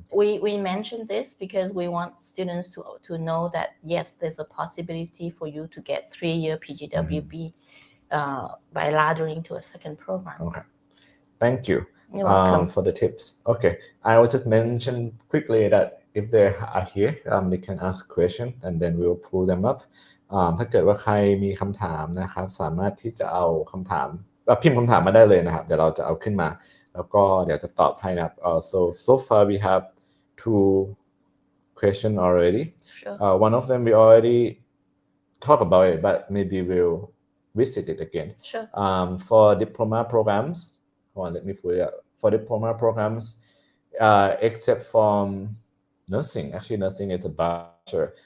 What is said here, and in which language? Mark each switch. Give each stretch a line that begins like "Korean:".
English: We mentioned this because we want students to know that yes, there's a possibility for you to get 3-year PGWP by laddering to a second program. Okay. Thank you. You're welcome. For the tips. Okay. I will just mention quickly that if they are here, they can ask question and then we will pull them up.
Thai: ถ้าเกิดว่าใครมีคำถามนะครับสามารถที่จะเอาคำถามพิมพ์คำถามมาได้เลยนะครับเดี๋ยวเราจะเอาขึ้นมาแล้วก็เดี๋ยวจะตอบให้นะครับ
English: so far we have 2 questions already. Sure. One of them we already talk about it, but maybe we'll visit it again. Sure. For diploma programs, hold on, let me put it up. For diploma programs, except from nursing, actually nursing is a bachelor.